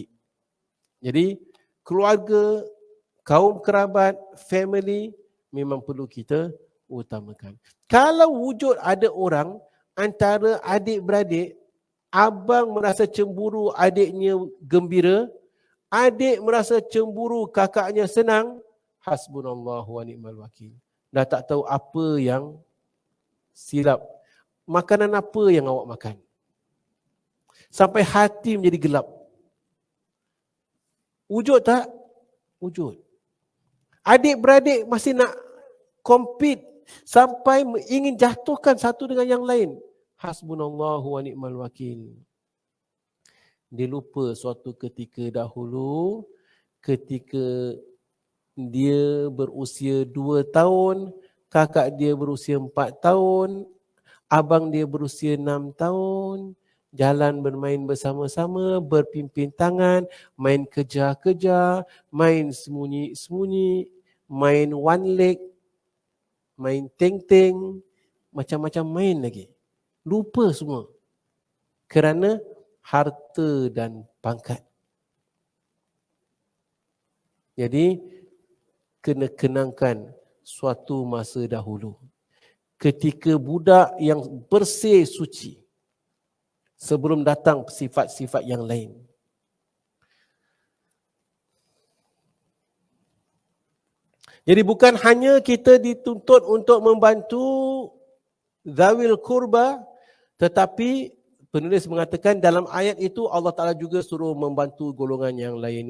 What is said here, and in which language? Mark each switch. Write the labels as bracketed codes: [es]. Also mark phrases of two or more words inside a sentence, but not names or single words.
[ms] Jadi keluarga, kaum kerabat, family memang perlu kita utamakan. Kalau wujud ada orang antara adik-beradik, abang merasa cemburu adiknya gembira, adik merasa cemburu kakaknya senang, [ar] حسبنا الله ونعم الوكيل. [ms] Dah tak tahu apa yang silap. Makanan apa yang awak makan? Sampai hati menjadi gelap. Wujud tak? Wujud. Adik-beradik masih nak compete sampai ingin jatuhkan satu dengan yang lain. [ar] حسبنا الله ونعم الوكيل. [ms] Dia lupa suatu ketika dahulu, ketika dia berusia 2 tahun, kakak dia berusia 4 tahun, abang dia berusia 6 tahun, jalan bermain bersama-sama, berpimpin tangan, main kejar-kejar, main sembunyi-sembunyi, main [en] one leg, [ms] main teng-teng, macam-macam main lagi. Lupa semua. Kerana harta dan pangkat. Jadi, kena kenangkan suatu masa dahulu. Ketika budak yang bersih suci, sebelum datang sifat-sifat yang lain. Jadi bukan hanya kita dituntut untuk membantu [ar] ذوي القربى, [ms] tetapi penulis mengatakan dalam ayat itu [ar] الله تعالى [ms] juga suruh membantu golongan yang lain.